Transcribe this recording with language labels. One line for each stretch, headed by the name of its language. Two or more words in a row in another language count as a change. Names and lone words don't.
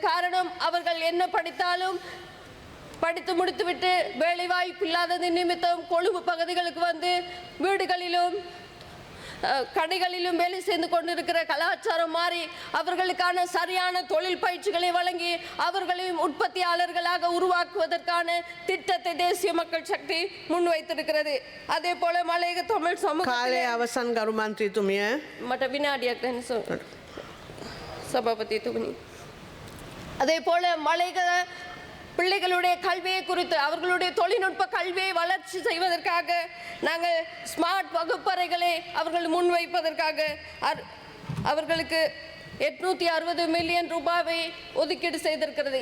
Tamil: காரணம், அவர்கள் என்ன படித்தாலும் படித்து முடித்துவிட்டு வேலை வாய்ப்பு இல்லாதது நிமித்தம் கொழும்பு பகுதிகளுக்கு வந்து வீடுகளிலும் கடைகளிலும் வேலை செய்து கொண்டிருக்கிற கலாச்சாரம் மாறி அவர்களுக்கான சரியான தொழில் பயிற்சிகளை வழங்கி அவர்களையும் உற்பத்தியாளர்களாக உருவாக்குவதற்கான திட்டத்தை தேசிய மக்கள் சக்தி முன்வைத்திருக்கிறது. அதே போல மலையக தமிழ்
Sinhala: කාලය අවසන් ගරු මන්ත්‍රීතුමිය. මට විනාඩියක් දෙන්න சபாபதிතුමනි.
Tamil: அதே போல மலையக பிள்ளைகளுடைய கல்வியை குறித்து, அவர்களுடைய தொழில்நுட்ப கல்வியை வளர்ச்சி செய்வதற்காக நாங்கள் ஸ்மார்ட் வகுப்பறைகளை அவர்கள் முன்வைப்பதற்காக அவர்களுக்கு 860 மில்லியன் ரூபாவை ஒதுக்கீடு செய்திருக்கிறது.